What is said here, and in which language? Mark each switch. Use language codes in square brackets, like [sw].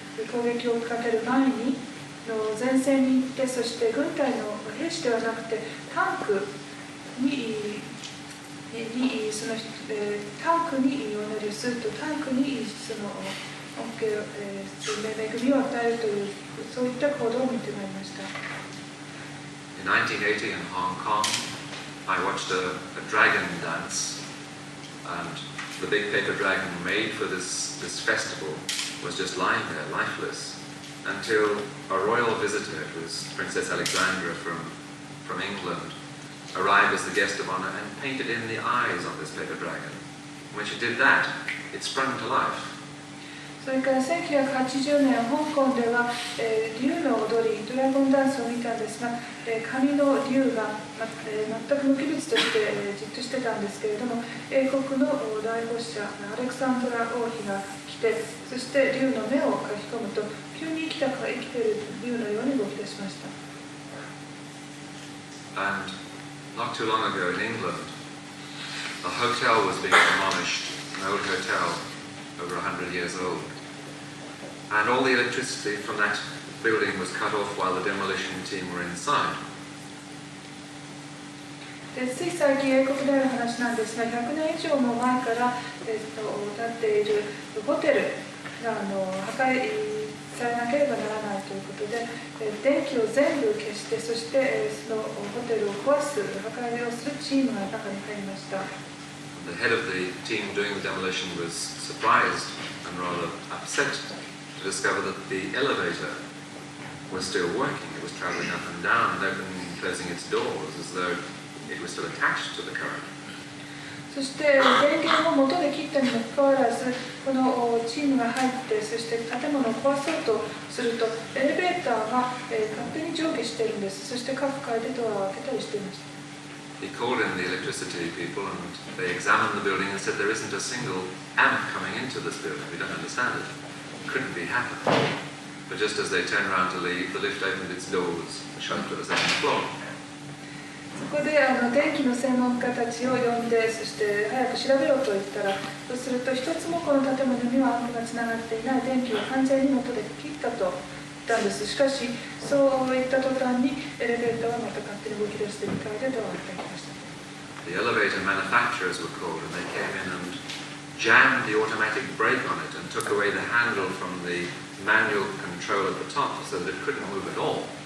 [ja] 攻撃をかける前に前線に行って、そして軍隊の兵士ではなくてタンクにお祈りをすると、タンクにその恵みを与えるという、そういった行動を見てまいりました。 [en] In 1980 in Hong Kong, I watched a dragon dance, and the big paper dragon made for this festival was just lying there, lifeless, until a royal visitor, it was Princess Alexandra from England, arrived as the guest of honor and painted in the eyes of this paper dragon. When she did that, it sprung to life. [ja] それから1980年、香港では、竜の踊り、ドラゴンダンスを見たんですが、神の竜が、全く無機物として、じっとしてたんですけれども、英国の大御者アレクサンドラ王妃が来て、そして竜の目を書き込むと、急に生きている竜のように動き出しました。 [en] And not too long ago in England, A hotel was being demolished, an old hotel over 100 years old. And all the electricity from that building was cut off while the demolition team were inside. [ja] でつい最近英国である話なんですが、100年以上も前から、建っているホテルが破壊されなければならないということで、電気を全部消して、そして、そのホテルを壊す、破壊をするチームが中に入りました。 [en] The head of the team doing the demolition was surprised and rather upset to discover that the elevator was still working. It was traveling up and down and opening and closing its doors as though it was still attached to the current. [ja] そして電源を元で切ったにもかかわらず、このチームが入って、そして建物を壊そうとすると、エレベーターが勝手に上下しているんです。そして各階でドアを開けたりしていました。 [en] He called in the electricity people and they examined the building and said there isn't a single amp coming into this building. We don't understand it. It couldn't be happening. But just as they turned around to leave, the lift opened its doors. The shutter was on the floor. [ja] そこで電気の専門家たちを呼んで、そして早く調べろと言ったら、そうすると一つもこの建物にはアンプがつながっていない、電気を完全に元で切ったと言ったんです。しかし、そういった途端にエレベーターはまた勝手に動き出して2階でドアを開けました。 [en] The elevator manufacturers were called and they came in and jammed the automatic brake on it and took away the handle from the manual control at the top so that it couldn't move at all.